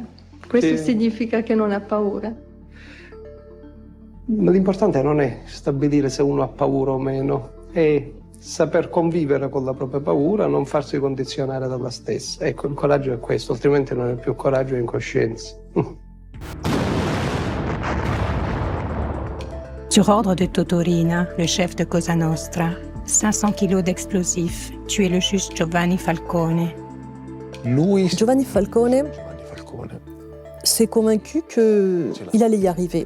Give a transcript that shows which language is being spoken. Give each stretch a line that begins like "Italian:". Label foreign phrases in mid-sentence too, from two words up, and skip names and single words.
Italian: Questo significa che non ha paura. L'importante non è stabilire se uno ha paura o meno, è saper convivere con la propria paura, non farsi condizionare dalla stessa. Ecco, il coraggio è questo, altrimenti non è più coraggio, è incoscienza.
French: Sur ordre de Totorina, le chef de Cosa Nostra, 500 kilos d'explosifs, tué le juge Giovanni Falcone. Giovanni Falcone s'est convaincu qu'il allait y arriver.